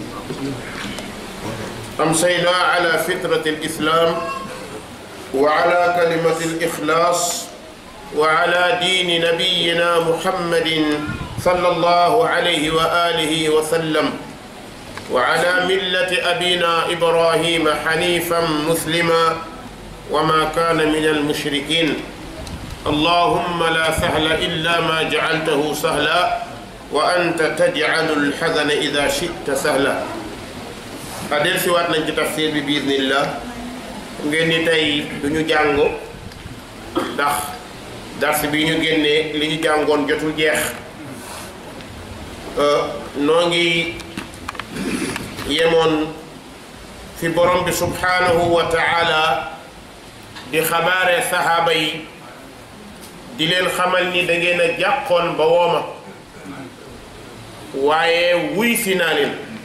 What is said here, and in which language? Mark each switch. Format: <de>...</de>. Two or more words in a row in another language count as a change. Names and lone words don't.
<ar>أمسينا على فطرة الإسلام وعلى كلمة الإخلاص وعلى دين نبينا محمد صلى الله عليه وآله وسلم، وعلى ملة أبينا إبراهيم حنيفا مسلما وما كان من المشركين. اللهم لا سهل إلا ما جعلته سهلا وأنت تجعل الحزن إذا شئت سهلا.</ar> <wo>adel si waat nañ ci tafsir bi biiznillah. ngeen ni tey duñu jàngo ndax dars bi ñu génnee li ñu jàngoon jotul jeex. noo ngi yemoon fi borom bi</wo> <ar>سبحانه وتعالى</ar> <wo>di xabaare sahaaba yi, di leen xamal ni da ngeen a jàqoon ba wooma, waaye wuy si naa leen.</wo>